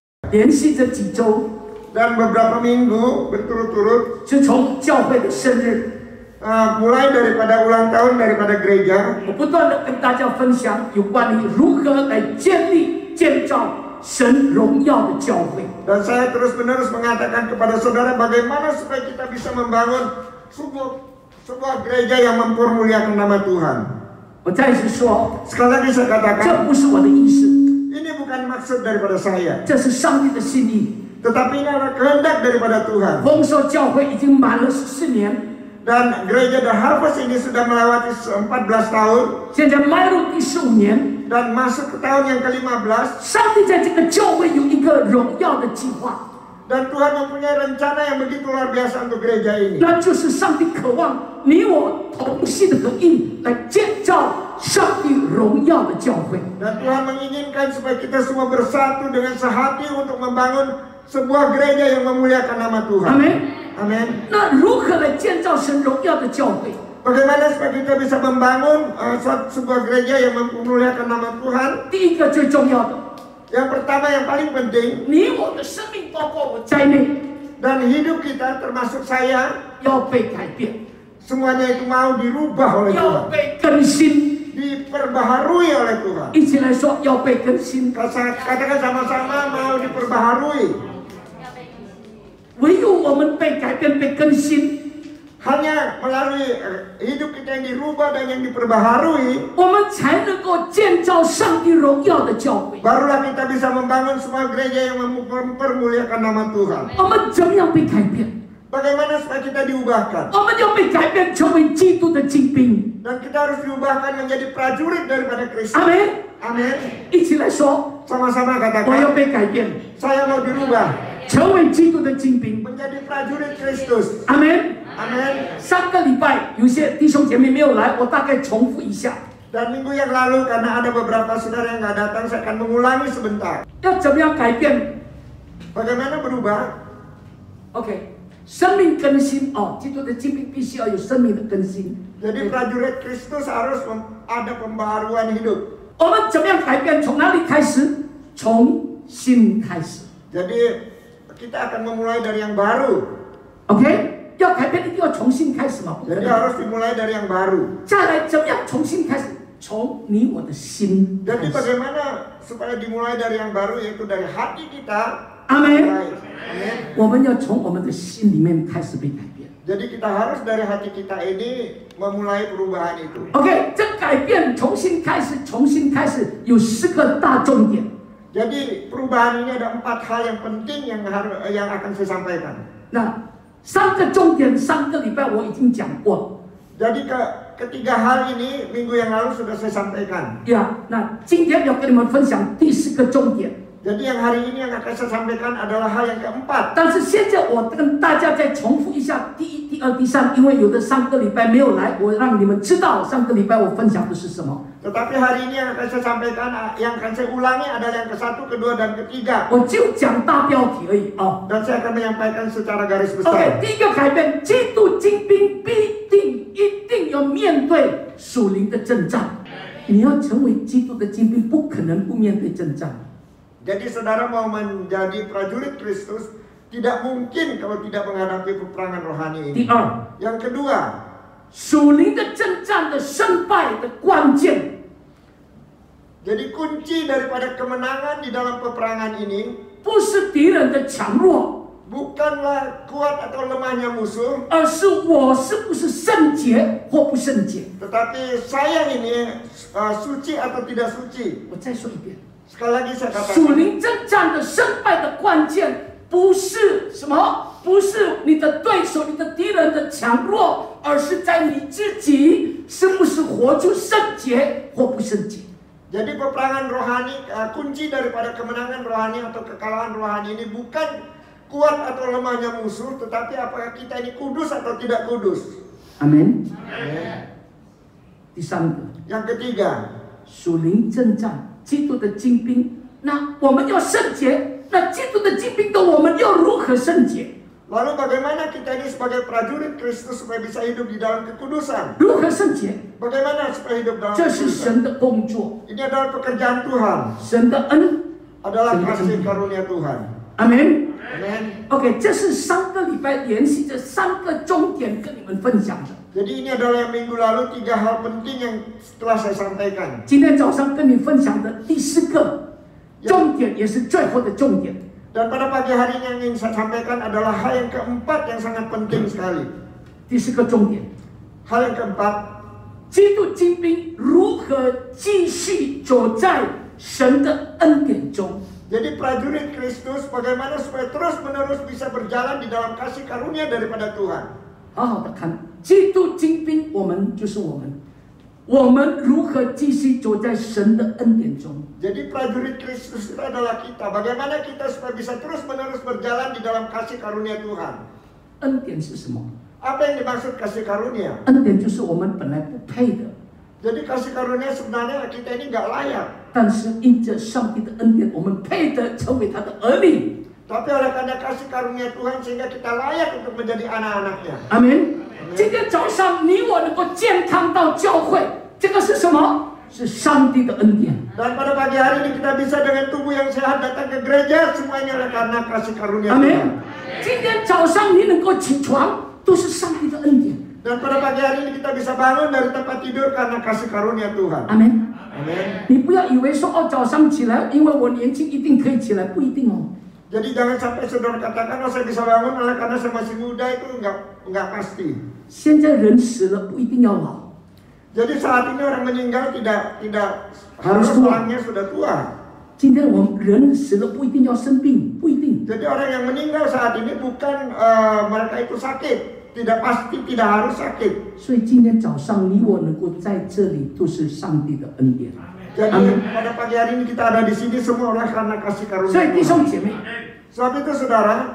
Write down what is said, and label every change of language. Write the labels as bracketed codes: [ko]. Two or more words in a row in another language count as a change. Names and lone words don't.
[zh] 连续这几周， [id] Dan beberapa minggu berturut-turut [zh] 是从教会的生日， [id] mulai daripada ulang tahun daripada gereja, [zh] 我不断的跟大家分享有关于如何来建立、建造神荣耀的教会。 [id] dan saya terus-menerus mengatakan kepada saudara bagaimana supaya kita bisa membangun sebuah gereja yang mempermuliakan nama Tuhan. [zh] 我再次说， [id] Sekali lagi saya [zh] 这 [id] katakan, [zh] 不是我的意思， [id] ini bukan maksud daripada saya, [zh] 这是上帝的心意。 [id] tetapi ini adalah kehendak daripada Tuhan. [zh] 丰收教会已经满了14年， [id] Dan gereja The Harvest ini sudah melewati 14 tahun [zh] 现在迈入第15年。 [id] dan masuk ke tahun yang ke-15, [zh] 上帝在这个教会有一个荣耀的计划， [id] dan Tuhan mempunyai rencana yang begitu luar biasa untuk gereja ini. [zh] 那就是上帝渴望你我同心合意来建造上帝荣耀的教会。 [id] Dan Tuhan menginginkan supaya kita semua bersatu dengan sehati untuk membangun sebuah gereja yang memuliakan nama Tuhan. [zh] 阿门。 [id] Amin. [zh] 那如何来建造神荣耀的教会？ [id] Bagaimana supaya kita bisa membangun sebuah gereja yang memuliakan nama Tuhan? [zh] 第一个最重要的， [id] Yang pertama yang paling penting, [zh] 你我的生命包括我在内， [id] dan hidup kita termasuk saya, [zh] 要被改变， [id] semuanya itu mau dirubah oleh [zh] 要 [id] Tuhan, [zh] 被更新。 [id] diperbaharui oleh Tuhan. [zh] 一起来说，要被更新。 [id] Katakan sama-sama mau diperbaharui. [zh] 唯有我们被改变、被更新， [id] Hanya melalui hidup kita yang dirubah dan yang diperbaharui, [zh] 我们才能够建造上帝荣耀的教会。 [id] barulah kita bisa membangun sebuah gereja yang mempermuliakan nama Tuhan. [zh] 我们怎么样被改变？ [id] Bagaimana supaya kita diubahkan? [zh] 我们要被改变，成为基督的精兵。 [id] Dan kita harus diubahkan menjadi prajurit daripada Kristus. [zh] 阿门！ [id] Amin. [zh] 一起来说， [id] Sama-sama [zh] 我要 [id] katakan, [zh] 被改变， [id] saya mau dirubah [zh] 成为基督的精兵。 [id] menjadi prajurit Kristus. [zh] 阿门！ [id] Amin. [zh] 上个礼拜有些弟兄姐妹没有来，我大概重复一下， [id] Dan minggu yang lalu karena ada beberapa saudara yang nggak datang, saya akan mengulangi sebentar. [zh] 要怎么样改变 [id] Bagaimana berubah? [zh] ？OK， 生命更新哦，基督的精兵必须要有生命的更新。 [id] Jadi prajurit Kristus harus ada pembaharuan hidup. [zh] 我们怎么样改变？从哪里开始？从心开始。 [id] Jadi kita akan memulai dari yang baru. [zh] OK， 要改变一定要从心开始嘛，不可 [id] Jadi [zh] 能。 [id] harus dimulai dari yang baru. [zh] 再来，怎么样从心开始？从你我的心开 [id] Jadi [zh] 始。 [id] bagaimana supaya dimulai dari yang baru, yaitu dari hati kita. [zh] 阿门。 [id] Amin. [zh] 我们要从我们的心里面开始被改变。 [id] Jadi kita harus dari hati kita ini memulai perubahan itu. [zh] OK， 这改变从心开始，从心开始有4个大重点。 [id] Jadi perubahan ini ada 4 hal yang penting yang akan saya sampaikan. [zh] 那3个重点，上个礼拜我已经讲过。 [id] Jadi ketiga hal ini minggu yang lalu sudah saya sampaikan. [zh] 呀，那今天要跟你们分享第4个重点。 [id] Jadi yang hari ini yang akan saya sampaikan adalah hal yang keempat. [zh] 但是现在我跟大家再重复一下第1、第2、第3，因为有的上个礼拜没有来，我让你们知道上个礼拜我分享的是什么。 [id] Tetapi hari ini yang akan saya sampaikan, yang akan saya ulangi adalah yang ke-1, ke-2, dan ke-3. [zh] 我就讲大标题而已哦。 [id] Dan saya akan menyampaikan secara garis besar. [zh] OK， 第一个改变，基督精兵一定要面对属灵的征战。你要成为基督的精兵，不可能不面对征战。 [id] Jadi saudara mau menjadi prajurit Kristus, tidak mungkin kalau tidak menghadapi peperangan rohani [zh] 第 [id] ini. [zh] 二， [id] Yang kedua, [zh] 属灵的征战的胜败的关键， [id] jadi kunci daripada kemenangan di dalam peperangan ini [zh] 不是敌人的强弱， [id] bukanlah kuat atau lemahnya musuh, [zh] 而是我是不是圣洁或不圣洁。 [id] tetapi saya ini suci atau tidak suci. [zh] 我再说一遍， [id] Sekali lagi saya [zh] 属 [id] katakan, [zh] 灵征战的胜败的关键，不是什么，不是你的对手、你的敌人的强弱，而是在你自己是不是活出圣洁或不圣洁。 [id] jadi peperangan rohani, kunci daripada kemenangan rohani atau kekalahan rohani ini bukan kuat atau lemahnya musuh, tetapi apakah kita ini kudus atau tidak kudus. [zh] 阿门。 [id] Amin. [zh] 第三个， [id] Yang ketiga, [zh] 属灵征战，基督的精兵。那我们要圣洁，那基督的精兵的我们要如何圣洁？ [id] lalu bagaimana kita ini sebagai prajurit Kristus supaya bisa hidup di dalam kekudusan? [zh] 如何圣洁？ [id] Bagaimana supaya hidup dalam [zh] 这是 [id] kekudusan? [zh] 神的工作， [id] Ini adalah pekerjaan Tuhan, [zh] 神的恩。 [id] adalah kasih karunia Tuhan. [zh] 阿门。 [id] Amin. [zh] OK， 这是3个礼拜连续这3个重点跟你们分享的。 [id] Jadi ini adalah yang minggu lalu 3 hal penting yang telah saya sampaikan. [zh] 今天早上跟你分享的第4个重点，也是最后的重点。 [id] Dan pada pagi hari ini yang ingin saya sampaikan adalah hal yang keempat yang sangat penting sekali. [zh] 第4个重点， [id] Hal yang keempat, [zh] 基督精兵如何继续走在神的恩典中。 [id] jadi prajurit Kristus bagaimana supaya terus-menerus bisa berjalan di dalam kasih karunia daripada Tuhan. [zh] 好好的看，基督精兵，我们就是我们，我们如何继续走在神的恩典中？ [id] Jadi prajurit Kristus itu adalah kita. Bagaimana kita supaya bisa terus-menerus berjalan di dalam kasih karunia Tuhan. [zh] 恩典是什么？ [id] Apa yang dimaksud kasih karunia? [zh] 恩典就是我们本来不配的， [id] Jadi kasih karunia sebenarnya kita ini nggak layak. [zh] 但是因着上帝的恩典，我们配得成为他的儿女。 [id] Tapi oleh karena kasih karunia Tuhan sehingga kita layak untuk menjadi anak-anaknya. [zh] 阿门。今天早上你我能够健康到教会，这个是什么？是上帝的恩典。 [id] Dan pada pagi hari ini kita bisa dengan tubuh yang sehat datang ke gereja, semuanya oleh karena kasih karunia [zh] 阿 [id] Tuhan. [zh] 门。今天早上你能够起床，都是上帝的恩典。 [id] Dan pada pagi hari ini kita bisa bangun dari tempat tidur karena kasih karunia Tuhan. [zh] 阿门。 [id] Amin. [zh] 你不要以为说哦，早上起来，因为我年轻一定可以起来，不一定哦。 [id] Jadi jangan sampai saudara katakan, oh saya bisa bangun oleh karena saya masih muda, itu nggak pasti. [zh] 现在人死了不一定要老， [id] Jadi saat ini orang meninggal tidak harus tua. orangnya sudah tua. [zh] 今天我们人死了不一定要生病，不一定。 [id] Jadi orang yang meninggal saat ini bukan mereka itu sakit, tidak pasti tidak harus sakit. [zh] 所以今天早上你我能够在这里，都是上帝的恩典。 [id] Jadi pada pagi hari ini kita ada di sini semua oleh karena kasih [zh] 所 [id] karunia [zh] 以弟兄 [id] Tuhan. [zh] 姐妹， [id] Sebab itu saudara,